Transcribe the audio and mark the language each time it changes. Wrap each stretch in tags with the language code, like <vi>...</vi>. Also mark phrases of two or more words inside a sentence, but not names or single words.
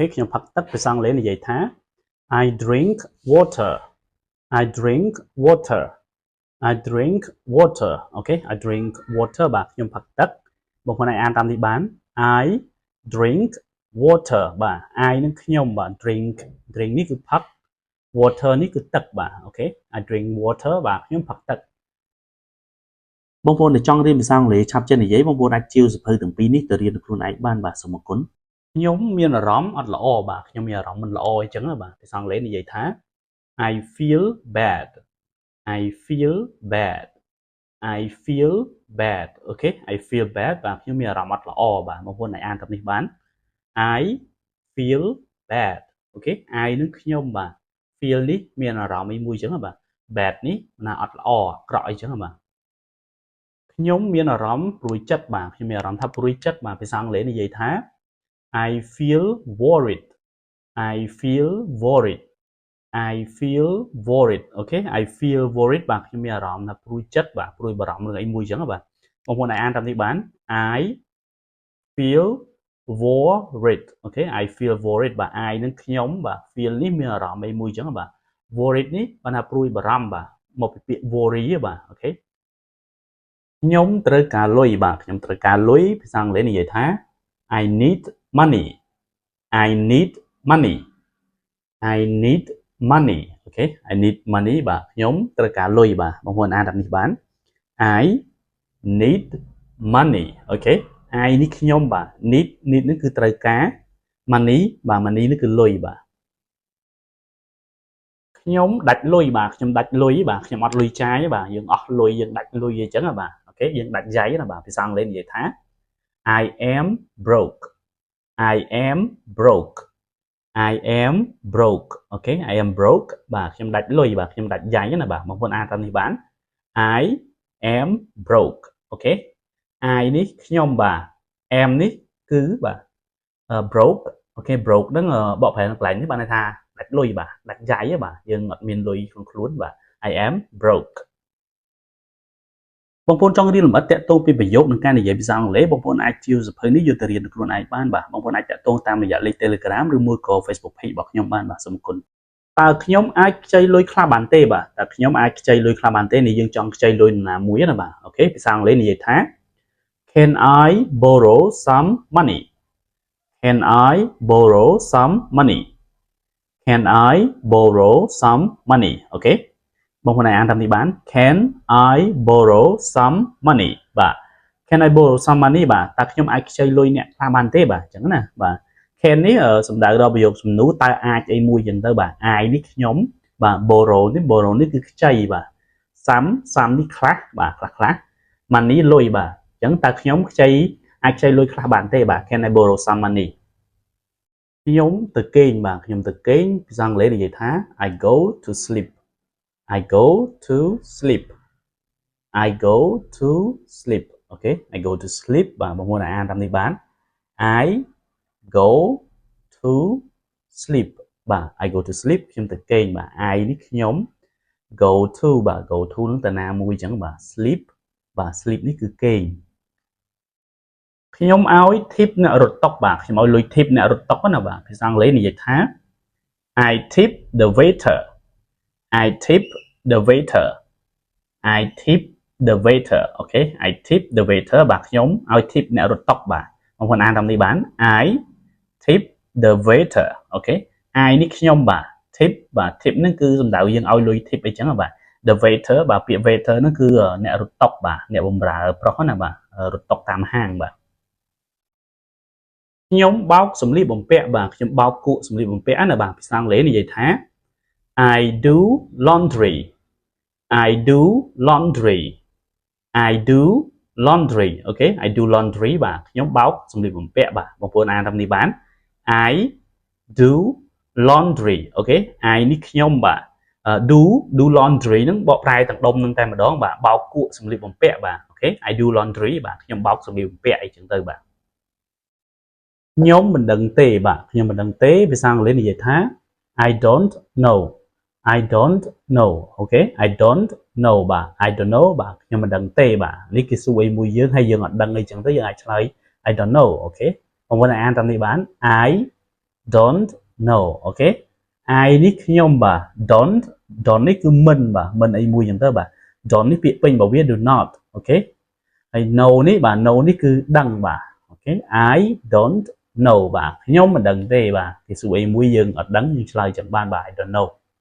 <km>ខ្ញុំផឹកទឹកភាសាអង់គ្លេសនិយាយថា</km> <en>I drink water I drink water I drink water</en> <km>អូខេ</km> <en>I drink water</en> <km>បាទខ្ញុំផឹកទឹកបងប្អូនអាចអានតាមនេះបាន</km> <en>I drink water</en> <km>បាទ I នឹងខ្ញុំបាទ drink នេះគឺផឹក water នេះគឺទឹកបាទអូខេ</km> <en>I drink water</en> <km>បាទខ្ញុំផឹកទឹកបងប្អូនដែលចង់រៀនភាសាអង់គ្លេសឆាប់ចេះនិយាយបងប្អូនអាចជាវសភៅទាំងពីរនេះទៅរៀនខ្លួន ឯងបានបាទសូមអរគុណខ្ញុំមានអារម្មណ៍អត់ល្អបាទខ្ញុំមានអារម្មណ៍មិនល្អអញ្ចឹងបាទភាសាអង់គ្លេសនិយាយថា</km> <en>I feel bad I feel bad I feel bad</en> <km>អូខេ</km> <en>I feel bad</en> <km>បាទខ្ញុំមានអារម្មណ៍អត់ល្អបាទបងប្អូនអាចអានតាមនេះបាន</km> <en>I feel bad</en> <km>អូខេ I នឹងខ្ញុំបាទ feel នេះមានអារម្មណ៍មួយអញ្ចឹងបាទ bad នេះណាអត់ល្អអាក្រក់អីចឹងបាទខ្ញុំមានអារម្មណ៍ព្រួយចិត្តបាទខ្ញុំមានអារម្មណ៍ថាព្រួយចិត្តបាទភាសាអង់គ្លេសនិយាយថា</km> <en>I feel worried I feel worried I feel worried</en> <km>អូខេ</km> <en>I feel worried</en> <km>បាទខ្ញុំមានអារម្មណ៍ថាព្រួយចិត្តបាទព្រួយបារម្ភរឿងអីមួយអញ្ចឹងបាទបងប្អូនអាចអានតាមនេះបាន</km> <en>I feel worried okay I feel worried</en> <km>បាទ I នឹងខ្ញុំបាទ feel នេះមានអារម្មណ៍មួយចឹងបាទ worried នេះបានថាព្រួយបារ ម្ភបាទមកពីពាក្យ worry បាទអូខេខ្ញុំត្រូវការលុយបាទខ្ញុំត្រូវការលុយភាសាអង់គ្លេសនិយាយថា</km> <en>I need money I need money I need money</en> <km>អូខេ</km> <en>I need money</en> <km>បាទខ្ញុំត្រូវការលុយបាទបងប្អូនអានតាមនេះបាន</km> <en>I need money</en> <km>អូខេ I នេះខ្ញុំបាទ need នេះគឺត្រូវការ money បាទ money នេះគឺលុយបាទ ខ្ញុំដាច់លុយបាទខ្ញុំដាច់លុយបាទខ្ញុំអត់លុយចាយបាទយើងអស់លុយយើងដាច់លុយអញ្ចឹងបាទអូខេយើង ដាច់យ៉ៃណាបាទភាសាអង់គ្លេសនិយាយថា</km> <en>I am broke I am broke I am broke</en> <km>អូខេ</km> <en>I am broke</en> <km>បាទខ្ញុំដាច់លុយបាទខ្ញុំដាច់យ៉ៃណាបាទបងប្អូនអានតាមនេះបាន</km> <en>I am broke</en> <km>អូខេ I នេះខ្ញុំបាទ am នេះគឺបាទ broke អូខេ broke ហ្នឹងបកប្រែនៅកន្លែងនេះបានន័យថាដាច់លុយបាទដាច់យ៉ៃបាទយើងអត់មានលុយក្នុងខ្លួនបាទ</km> <en>I am broke</en> <km>បងប្អូនចង់រៀនលម្អិតតាក់ទងពីប្រយោគនិងការនិយាយភាសាអង់គ្លេសបងប្អូនអាចជាសភៅនេះយកទៅរៀនខ្លួនឯងបានបាទបងប្អូនអាចតាក់ទងតាមរយៈលេខ Telegram ឬមួយក៏ Facebook Page របស់ខ្ញុំបានបាទសូមអរគុណតើខ្ញុំអាចខ្ចីលុយខ្លះបានទេបាទតើខ្ញុំអាចខ្ចីលុយខ្លះបានទេនេះយើង ចង់ខ្ចីលុយនរណាមួយណាបាទអូខេភាសាអង់គ្លេសនិយាយថា</km> <en>Can I borrow some money Can I borrow some money Can I borrow some money</en> <km>អូខេបងប្អូនអានតាមនេះបាន</km> <en>Can I borrow some money</en> <km>បាទ</km> <en>Can I borrow some money</en> <km>បាទតើខ្ញុំអាចខ្ចីលុយអ្នកខ្លះបានទេបាទអញ្ចឹងណាបាទ Can នេះសំដៅដល់ប្រយោគសំណួរតើអាចអីមួយអញ្ចឹងទៅបាទ I នេះខ្ញុំបាទ borrow នេះគឺខ្ចីបាទ some នេះខ្លះបាទខ្លះ money លុយបាទអញ្ចឹងតើខ្ញុំខ្ចីអាចខ្ចីលុយខ្លះបានទេបាទ</km> <en>Can I borrow some money</en> <km>ខ្ញុំទៅគេងបាទខ្ញុំទៅគេងភាសាអង់គ្លេសនិយាយថា</km> <en>I go to sleep I go to sleep I go to sleep</en> <km>អូខេ</km> <en>I go to sleep</en> <km>បាទបងប្អូនអានតាមនេះបាន</km> <en>I go to sleep</en> <km>បាទ</km> <en>I go to sleep</en> <km>ខ្ញុំទៅគេងបាទ I នេះខ្ញុំ</km> <en>go to</en> <km>បាទ</km> <en>go to</en> <km>នឹងទៅណាមួយអញ្ចឹងបាទ sleep បាទ sleep នេះគឺគេង ខ្ញុំឲ្យ tip អ្នករត់តុបាទខ្ញុំឲ្យលុយ tip អ្នករត់តុណាបាទភាសាអង់គ្លេសនិយាយថា</km> <en>I tip the waiter I tip the waiter I tip the waiter</en> <km>អូខេ</km> <en>I tip the waiter</en> <km>បាទខ្ញុំឲ្យ tip អ្នករត់តុបាទបងប្អូនអានតាមនេះបាន</km> <en>I tip the waiter</en> <km>អូខេ I នេះខ្ញុំបាទ tip បាទ tip ហ្នឹងគឺសំដៅយើងឲ្យលុយ tip អីចឹងបាទ</km> <en>the waiter</en> <km>បាទពាក្យ waiter ហ្នឹងគឺអ្នករត់តុបាទអ្នកបម្រើប្រុសណាបាទរត់តុតាមហាងបាទ ខ្ញុំបោកសម្លៀកបំពាក់បាទខ្ញុំបោកគក់សម្លៀកបំពាក់ណាបាទភាសាអង់គ្លេសនិយាយថា</km> <en>I do laundry I do laundry I do laundry</en> <km>អូខេ</km> <en>I do laundry</en> <km>បាទខ្ញុំបោកសម្លៀកបំពាក់បាទបងប្អូនអានតាមនេះបាន</km> <en>I do laundry</en> <km>អូខេ I នេះខ្ញុំបាទ</km> <en>do laundry</en> <km>ហ្នឹងបកប្រែទាំងដុំនឹងតែម្ដងបាទបោកគក់សម្លៀកបំពាក់បាទអូខេ</km> <en>I do laundry</en> <km>បាទខ្ញុំបោកសម្លៀកបំពាក់អីចឹងទៅបាទខ្ញុំមិន ដឹងទេបាទខ្ញុំមិនដឹងទេភាសាអង់គ្លេសនិយាយថា</km> <en>I don't know I don't know</en> <km>អូខេ</km> <en>I don't know</en> <km>បាទ</km> <en>I don't know</en> <km>បាទខ្ញុំ មិនដឹងទេបាទនេះគេសួរអីមួយយើងហើយយើងអត់ដឹងអីចឹងទៅយើងអាចឆ្លើយ</km> <en>I don't know</en> <km>អូខេបងប្អូនអានតាមនេះបាន</km> <en>I don't know</en> <km>អូខេ I នេះខ្ញុំបាទ don't នេះគឺមិនបាទមិនអីមួយចឹងទៅបាទ don't នេះពាក្យពេញរបស់វា</km> <en>do not</en> <km>អូខេហើយ no នេះបាទ no នេះគឺដឹងបាទអូខេ</km> <en>I don't know</en> <km>បាទខ្ញុំមិនដឹងទេបាទគេសួរអីមួយយើងអត់ដឹងយើងឆ្លើយចឹងបានបាទ</km> <en>I don't know</en>